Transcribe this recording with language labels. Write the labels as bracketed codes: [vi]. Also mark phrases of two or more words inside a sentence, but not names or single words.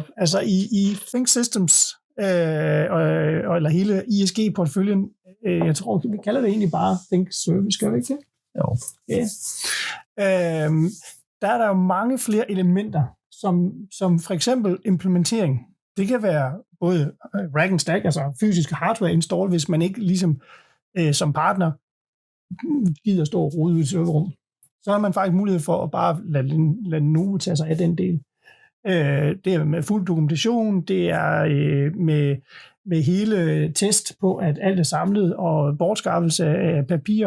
[da] Altså i Think Systems, eller hele ISG-portføljen, jeg tror, vi kalder det egentlig bare Think Service, gør vi ikke det? Jo. Ja. Der er der jo mange flere elementer, som for eksempel implementering. Det kan være både [en] rack and stack, [da] altså fysisk [en] hardware install, [da] hvis man ikke ligesom som partner gider stå og rode ud i et serverrum. Så har man faktisk mulighed for at bare lade Lenovo tage sig af den del. Det er med fuld dokumentation, det er med hele test på, at alt er samlet, og bortskaffelse af papirer.